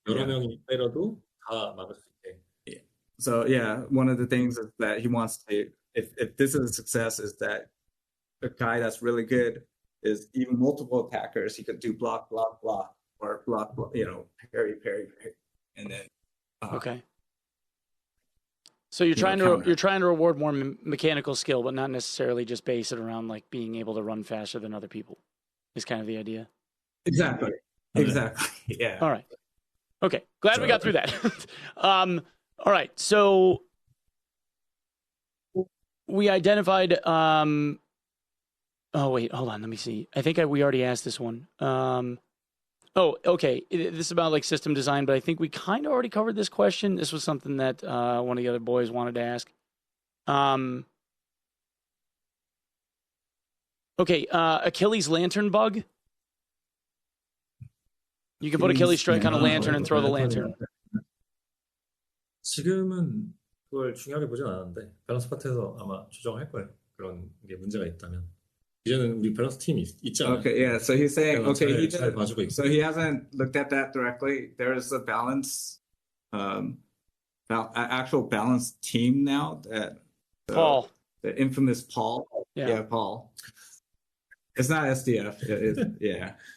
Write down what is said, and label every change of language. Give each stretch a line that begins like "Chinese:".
Korean: 여러 명이 때려도 다 막을 수 있게.
English: Yeah. So yeah, one of the things is that he wants to, if this is a success, is that a guy that's really good is even multiple attackers. He could do block, block, block, or block, parry, parry, parry, and then. Okay. So you're trying to reward more mechanical skill, but not necessarily just base it around like being able to run faster than other people. Is kind of the idea. Exactly. Okay. Exactly. Yeah. All right. Okay. Glad we got through that. All right. So we identified. Oh wait, hold on. Let me see. I think we already asked this one. Oh, okay. This is about like system design, but I think we kind of already covered this question. This was something that one of the other boys wanted to ask. Okay, Achilles lantern bug. You can put Achilles strike on a lantern and throw the lantern.
Korean: 지금은 그걸 중요하게 보진 않았는데 밸런스 파트에서 아마 조정할 거예요. 그런 게 문제가 있다면. 이제는 우리 밸런스 팀이 있잖아요.
English: Okay, yeah. So he's saying, okay,
Korean: 잘 봐주고 있고.
English: so he hasn't looked at that directly. There is a balance, actual balance team now. Paul, the infamous Paul. Yeah, Paul. It's not SDF. Yeah.